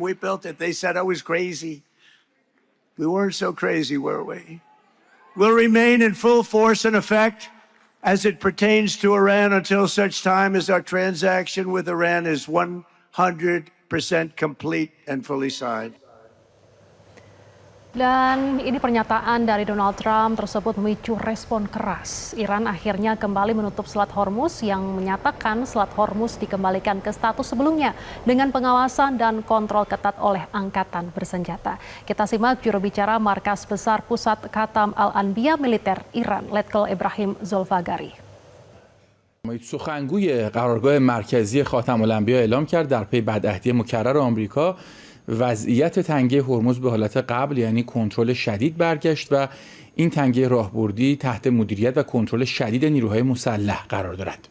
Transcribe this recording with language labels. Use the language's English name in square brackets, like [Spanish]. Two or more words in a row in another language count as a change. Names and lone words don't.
[English] We built it. They said I was crazy. We weren't so crazy, were we? Will remain in full force and effect as it pertains to Iran until such time as our transaction with Iran is 100% complete and fully signed. [Indonesian] Dan ini pernyataan dari Donald Trump tersebut memicu respon keras. Iran akhirnya kembali menutup Selat Hormuz yang menyatakan Selat Hormuz dikembalikan ke status sebelumnya dengan pengawasan dan kontrol ketat oleh angkatan bersenjata. Kita simak juru bicara Markas Besar Pusat Khatam Al-Anbiya Militer Iran, Letkol Ibrahim Zolfagari. [Persian] سخنگوی قرارگاه مرکزی خاتم الانبیا اعلام کرد در پی بدعهدی مکرر آمریکا وضعیت تنگه هرمز به حالت قبل یعنی کنترل شدید برگشت و این تنگه راهبردی تحت مدیریت و کنترل شدید نیروهای مسلح قرار دارد.